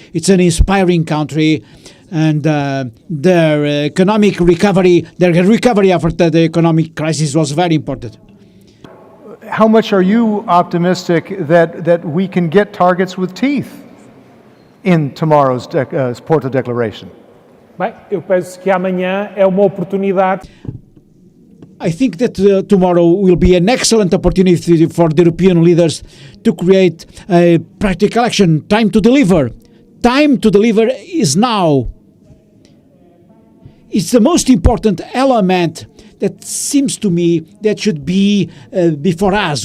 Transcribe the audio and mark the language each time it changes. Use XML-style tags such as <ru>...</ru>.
<en>It's an inspiring country, and their economic recovery, their recovery after the economic crisis was very important. How much are you optimistic that we can get targets with teeth in tomorrow's Porto Declaration?</en> <pt>Bem, eu penso que amanhã é uma oportunidade.</pt> <en>I think that tomorrow will be an excellent opportunity for the European leaders to create a practical action. Time to deliver. Time to deliver is now. It's the most important element that seems to me that should be before us.</en>